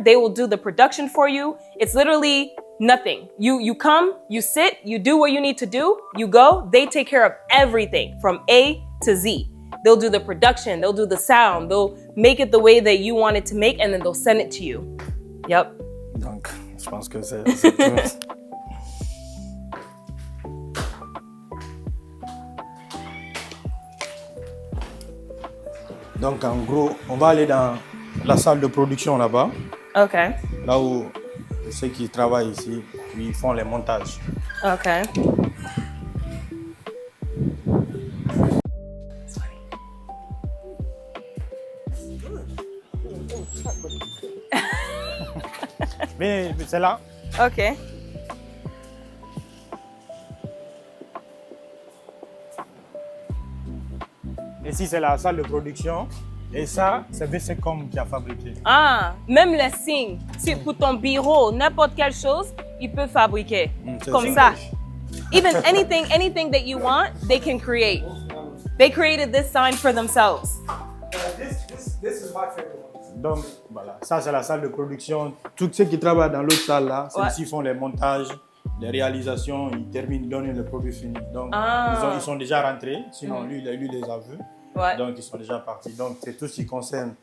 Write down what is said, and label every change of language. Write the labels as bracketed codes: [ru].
[en] They will do the production for you. It's literally nothing. You come, you sit, you do what you need to do, you go. They take care of everything from A to Z. They'll do the production, they'll do the sound, they'll make it the way that you want it to make, and then they'll send it to you. Yep. [fr] Donc, je pense que c'est tout. Donc, en gros, on va aller dans la salle de production là-bas, [en] Okay. [fr] là où ceux qui travaillent ici, ils font les montages. [en] Okay. [fr] Mais c'est là. [en] Okay. [fr] Ici, c'est la salle de production. Et ça, c'est VCCOM qui a fabriqué. Ah, même les signes. Si pour ton bureau, n'importe quelle chose, ils peuvent fabriquer. c'est Comme ça. ça. [en] Even anything that you want, they can create. They created this sign for themselves. This is my favorite one. [fr] Donc, voilà, ça, c'est la salle de production. Tous ceux qui travaillent dans l'autre salle là, c'est Ouais. ici, ils font les montages, les réalisations, ils terminent, ils donnent le produit fini. Donc, Ah. ils sont déjà rentrés. Sinon, lui les a vus. Ouais. Donc, ils sont déjà partis. Donc, c'est tout ce qui concerne